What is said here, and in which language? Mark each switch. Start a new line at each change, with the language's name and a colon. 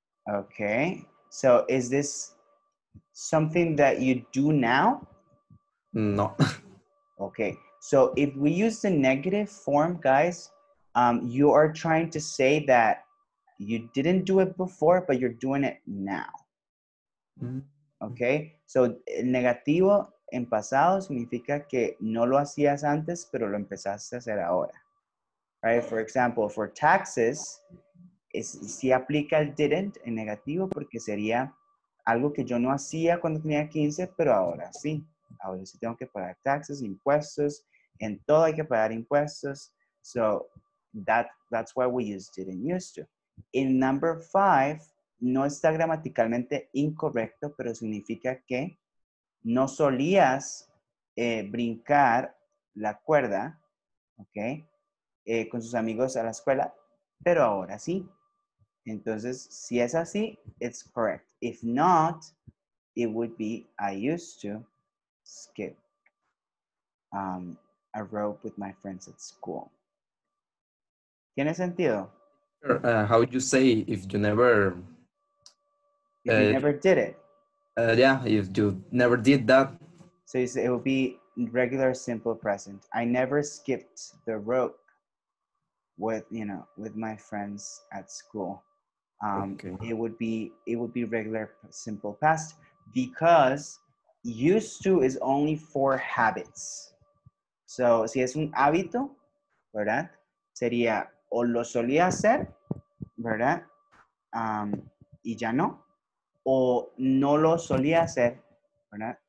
English: Okay. So is this something that you do now? No. Okay, so if we use the negative form, guys, you are trying to say that you didn't do it before, but you're doing it now. Mm.
Spanish: Okay, so el negativo en pasado significa que no lo hacías antes, pero lo empezaste a hacer ahora. Right?
English: For example, for taxes,
Spanish: si aplica el didn't en negativo porque sería algo que yo no hacía cuando tenía 15, pero ahora sí. Ahora sí tengo que pagar taxes, impuestos, en todo hay que pagar impuestos.
English: So that's why we use didn't used to. In number 5,
Spanish: no está gramaticalmente incorrecto, pero significa que no solías brincar la cuerda, ¿ok? Con sus amigos a la escuela, pero ahora sí. Entonces, si es así,
English: it's correct. If not, it would be I used to skip a rope with my friends at school.
Spanish: ¿Tiene sentido?
English: How you say if you never, If you never did it. yeah, if you never did that. So you say it would be regular simple present. I never skipped the rope with my friends at school. Okay. It would be regular simple past because used to is only for habits.
Spanish: So si es un hábito, ¿verdad? Sería o lo solía hacer, ¿verdad? Y ya no. O no lo solía hacer, ¿verdad?